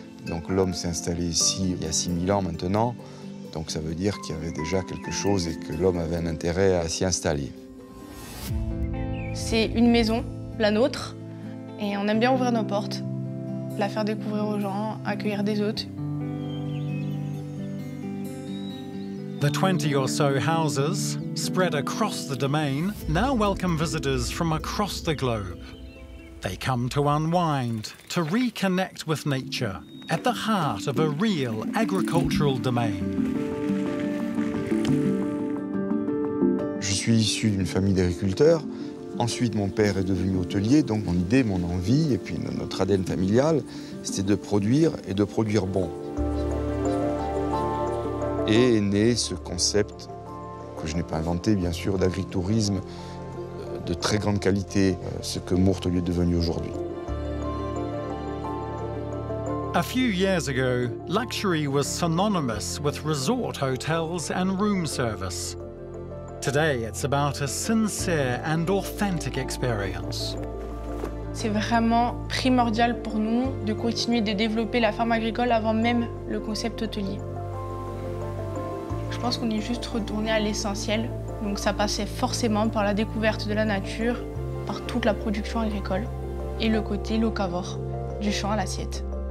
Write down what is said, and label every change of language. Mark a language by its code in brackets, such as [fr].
[fr] Donc l'homme s'est installé ici il y a 6000 ans maintenant. Donc ça veut dire qu'il y avait déjà quelque chose et que l'homme avait un intérêt à s'y installer. C'est une maison, la nôtre, et on aime bien ouvrir nos portes, la faire découvrir aux gens, accueillir des hôtes. [en] The 20 or so houses, spread across the domain, now welcome visitors from across the globe. They come to unwind, to reconnect with nature, at the heart of a real agricultural domain. [fr] Je suis issu d'une famille d'agriculteurs. Ensuite, mon père est devenu hôtelier, donc mon idée, mon envie, et puis notre ADN familial, c'était de produire et de produire bon. Et est né ce concept, que je n'ai pas inventé bien sûr, d'agritourisme de très grande qualité, ce que Mourtelieu est devenu aujourd'hui. [en] A few years ago, luxury was synonymous with resort hotels and room service. Today, it's about a sincere and authentic experience. [fr] C'est vraiment primordial pour nous de continuer de développer la ferme agricole avant même le concept hôtelier. Je pense qu'on est juste retourné à l'essentiel, donc ça passait forcément par la découverte de la nature, par toute la production agricole et le côté locavore, du champ à l'assiette.